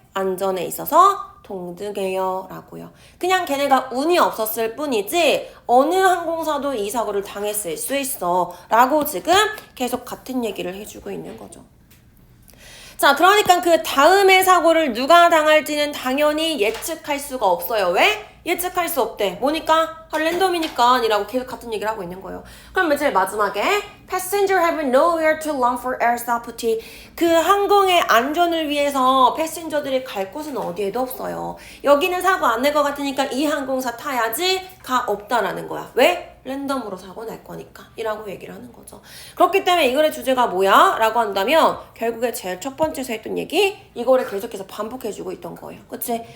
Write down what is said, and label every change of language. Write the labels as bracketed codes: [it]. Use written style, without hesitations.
[ko] 안전에 있어서 동등해요 라고요. 그냥 걔네가 운이 없었을 뿐이지 어느 항공사도 이 사고를 당했을 수 있어 라고 지금 계속 같은 얘기를 해주고 있는 거죠. 자, 그러니까 그 다음의 사고를 누가 당할지는 당연히 예측할 수가 없어요. 왜? 예측할 수 없대. 뭐니까? 랜덤이니까 이라고 계속 같은 얘기를 하고 있는 거예요. 그럼 제일 마지막에 [en] Passenger have nowhere to run for air safety. [ko] 그 항공의 안전을 위해서 패신저들이 갈 곳은 어디에도 없어요. 여기는 사고 안 날 것 같으니까 이 항공사 타야지가 없다라는 거야. 왜? 랜덤으로 사고 날 거니까 이라고 얘기를 하는 거죠. 그렇기 때문에 이 글의 주제가 뭐야? 라고 한다면 결국에 제일 첫 번째서 했던 얘기 이거를 계속해서 반복해주고 있던 거예요. 그치?